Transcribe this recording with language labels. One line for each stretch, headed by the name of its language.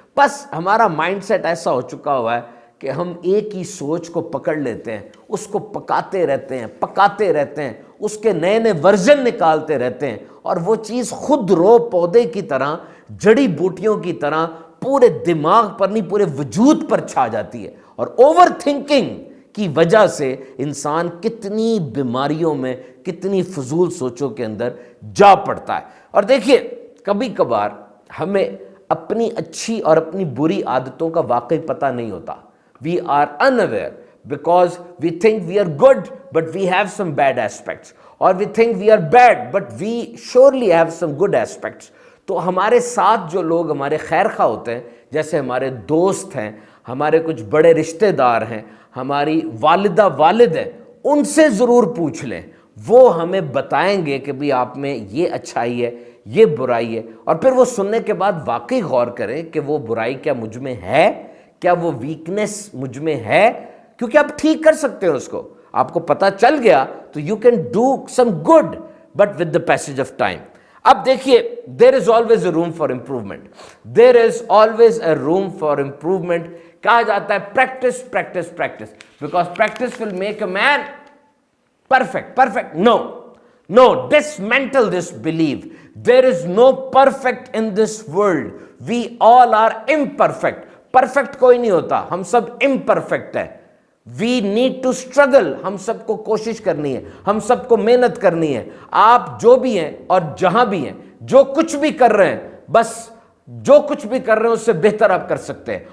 Hindi: बस हमारा माइंडसेट ऐसा हो चुका हुआ है कि हम एक ही सोच को पकड़ लेते हैं, उसको पकाते रहते हैं, उसके नए नए वर्जन निकालते रहते हैं और वो चीज़ खुद रो पौधे की तरह, जड़ी बूटियों की तरह पूरे दिमाग पर नहीं पूरे वजूद पर छा जाती है। और ओवर थिंकिंग की वजह से इंसान कितनी बीमारियों में, कितनी फजूल सोचों के अंदर जा पड़ता है। और देखिए, कभी कभार हमें अपनी अच्छी और अपनी बुरी आदतों का वाकई पता नहीं होता।
English: We are unaware because we think we are good but we have some bad aspects, or we think we are bad but we surely have some good aspects.
Hindi: तो हमारे साथ जो लोग हमारे खैर खा होते हैं, जैसे हमारे दोस्त हैं, हमारे कुछ बड़े रिश्तेदार हैं, हमारी वालिदा वालिद हैं, उनसे ज़रूर पूछ लें। वो हमें बताएंगे कि भाई आप में ये अच्छाई है, ये बुराई है। और फिर वो सुनने के बाद वाकई गौर करें कि वो बुराई क्या मुझ में है, क्या वो वीकनेस मुझ में है, क्योंकि आप ठीक कर सकते हो उसको। आपको पता चल गया तो
English: You can do some good, but with the passage of time.
Hindi: अब देखिए,
English: There is always a room for improvement, there is always a room for improvement.
Hindi: कहा जाता है
English: Practice practice practice, because practice will make a man perfect. No, dismantle this belief. There is no perfect in this world. We all are imperfect.
Hindi: Perfect कोई नहीं होता, हम सब imperfect है।
English: We need to struggle,
Hindi: हम सबको कोशिश करनी है, हम सबको मेहनत करनी है। आप जो भी हैं और जहां भी हैं, जो कुछ भी कर रहे हैं, बस जो कुछ भी कर रहे हैं उससे बेहतर आप कर सकते हैं।